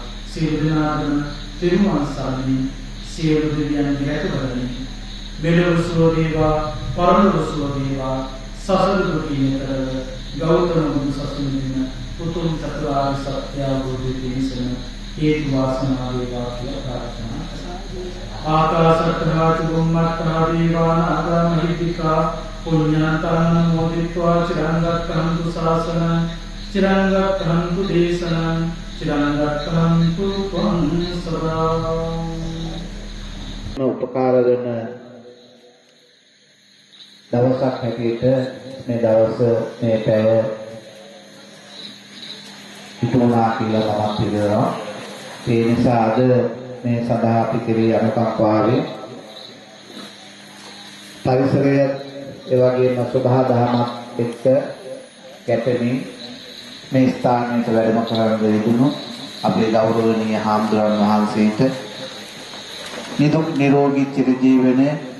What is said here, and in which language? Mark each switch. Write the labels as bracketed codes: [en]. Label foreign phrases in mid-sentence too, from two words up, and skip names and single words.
[si] සියලු දෙනාටම තිරුවන් සරණයි. සියලු දෙවියන් රැකවරණි. මෙලොව සුව වේවා, පරලොව සුව වේවා. සසර දුකින් ඈතර ගෞතම බුදු සසුනේ උතුම් චතුරාර්ය සත්‍ය අවබෝධය පිණිසම හේතු වාසනා වේවා කියලා ප්‍රාර්ථනා කරනවා. [pi] ආකාශත්තා චුම්මත්තා දීවානාගා මහිත්‍තිකා පුඤ්ඤාන්තරං මොදිत्वा චිරංගක්ඛන්තු ශාසනං චිරංගක්ඛන්තු දේශනං චිරංගක්ඛන්තු ත්වං සදා. [si] උපකාර වෙන දවසක් හැටියට මේ දවස මේ පැය ඉතුරුනා කියලා මම පිළිගන්නවා. ඒ නිසා අද මේ සඳහා අපි කෙරේ අනුකම්පාවෙන් පරිසරය ඒ වගේම සබහා දහමත් එක්ක ගැටෙමින් මේ ස්ථානයට වැඩම කරන්න ලැබුණු අපේ ගෞරවනීය හාමුදුරන් වහන්සේට නිදුක් නිරෝගී චිරජීවනයේ